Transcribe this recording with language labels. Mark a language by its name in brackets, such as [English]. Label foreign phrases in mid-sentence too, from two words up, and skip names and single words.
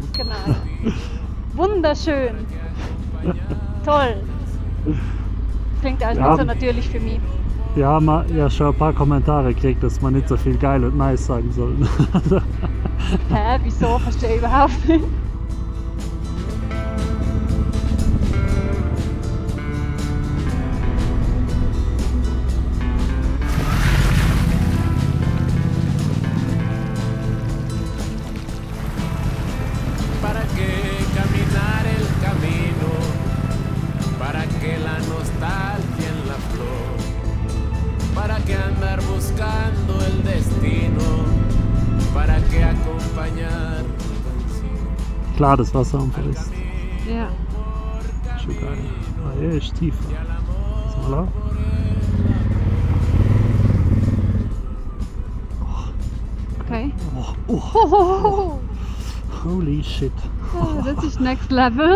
[German] Genau. Wunderschön. Toll. Klingt also Ja. nicht so natürlich für mich. Wir haben ja schon ein paar Kommentare gekriegt, dass man nicht so viel geil und nice sagen soll. Hä, wieso? Verstehe ich überhaupt nicht. [Spanish] ¿Para qué caminar el camino? ¿Para qué la nostalgia en la flor? ¿Para qué andar buscando el destino? ¿Para qué acompañar mi canción? [German] Klar, das Wasser am Verriss. Ja. Schon geil. Ah, hier ist tiefer. Ist mal Okay. oh, oh, Hohoho. [English] holy shit. [German] Ja, das ist [English] Next Level.